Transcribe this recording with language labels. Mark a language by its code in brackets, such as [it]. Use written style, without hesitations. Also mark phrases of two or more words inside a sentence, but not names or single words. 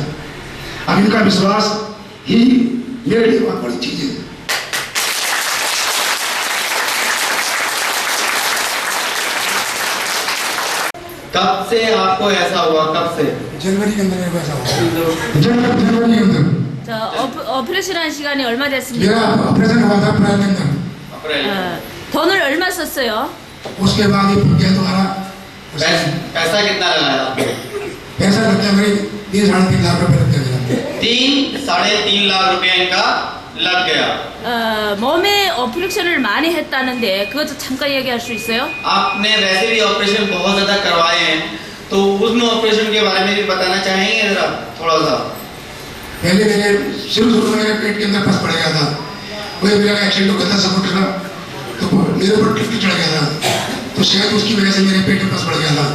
[hi] अब इनका विश्वास ही मेरे लिए बहुत बड़ी चीज़ है। कब से आपको ऐसा हुआ, कब से? जनवरी के अंदर मेरे को ऐसा हुआ। जनवरी के अंदर [ko] 자, ऑपरे션한 시간이 얼마 됐습니까? [hi] मेरा ऑपरेशन हुआ था अप्रैल के अंदर। अप्रैल। [ko] 돈을 얼마 썼어요? [hi] उसके बाद ये फट गया दोबारा। पैसा कितना लगाया आपने? पैसा लग गया मेरे 3-3.5 लाख रुपए लग गया। 3-3.5 लाख रुपया इनका लग गया। [ko] 몸에 ऑपरेशन을 많이 했다는데 그것도 잠깐 얘기할 수 있어요? [hi] आपने वैसे भी ऑपरेशन बहुत ज़्यादा करवाए हैं, तो उन ऑपरेशन के बारे में भी बताना चाहेंगे जरा थोड़ा सा? पहले मेरे शुरू में मेरे पेट के अंदर पस पड़ गया था, वही मेरा एक्सीडेंट हो गया था सपोर्टर का, तो मेरे ऊपर टिफ्ट चढ़ गया था, तो शायद उसकी वजह से मेरे पेट में पस पड़ गया था।